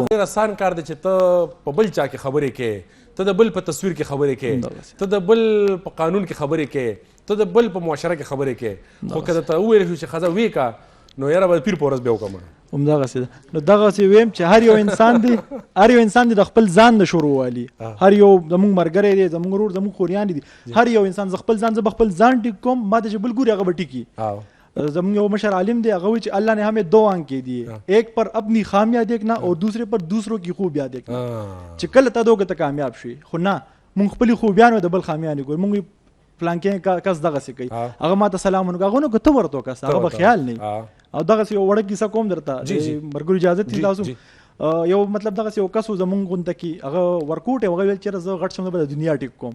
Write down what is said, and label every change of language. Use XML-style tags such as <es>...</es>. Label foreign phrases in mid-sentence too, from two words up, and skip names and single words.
<ps>دا ډېر اسان کار دی چې ته په بل چا کې خبرې کوې ته د بل په تصویر کې خبرې کوې ته د بل په قانون کې خبرې کوې ته د بل په معاشره کې خبرې کوې خو که درته وویل شو چې ښځه ویې کا نو یاره به د پیر په ورځ بیا وکړم همدغسې ده. نو دغسې ویم چې هر یو انسان دی د خپل ځان د شروع والي. هر یو زموږ ملګری دی، زموږ ورور، زموږ خوریان دي، هر یو انسان زه خپل ځان ټیک کوم، ما ته چې بل ګوري هغه به ټیکي. زموږ یو مشر عالم دی، هغه وایي چې</ps> <ur>الله نے ہمیں 2 آنکھیں دی، ایک پر اپنی خامیاں دیکھنا اور دوسرے پر دوسروں کی خوبیاں دیکھنا.</ur> <ps>چې کله ته دوګه ته کامیاب شي، خو نه مونږ خپلې خوبیانو د بل خامیانې ګورو. مونږ فلانکې کس دغسې کوي، هغه ما ته سلام ونه هغه نو که ته ورته وکړه هغه به خیال نه. او دغسې یو وړه کیسه کوم درته مرګرو اجازه تي تاسو. یو مطلب دغسې یو کس و زمونږ غونډه کې، هغه ورکوټ یې، هغه ویل چېرې زه غټ شم نو به د دنیا ټیک کوم.</ps>